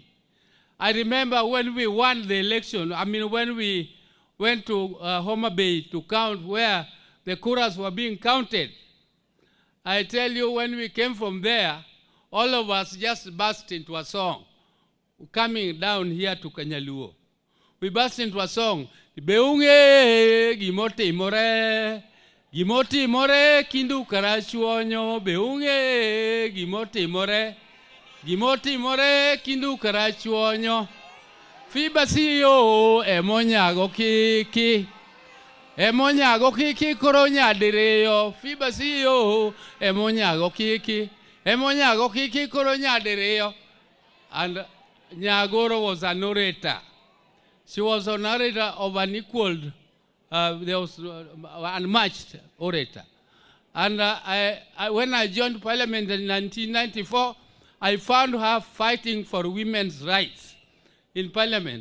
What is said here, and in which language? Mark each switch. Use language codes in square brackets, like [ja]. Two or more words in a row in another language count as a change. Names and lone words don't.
[en] I remember when we won the election, when we went to Homa Bay to count where the kuras were being counted. I tell you, when we came from there, all of us just burst into a song, coming down here to Kanyaluo. We burst into a song, [luo] Beunge gimoti more kindu Karachuonyo, Beunge gimoti more kindu Karachuonyo. Phoebe Asio emonyago kiki. Emonyago kiki koronya dereo. Phoebe Asio emonyago kiki. Emonyago kiki koronya dereo. [en] And Nyagoro was a narrator. She was a narrator of an equaled, there was unmatched orator. And when I joined Parliament in 1994, I found her fighting for women's rights in Parliament.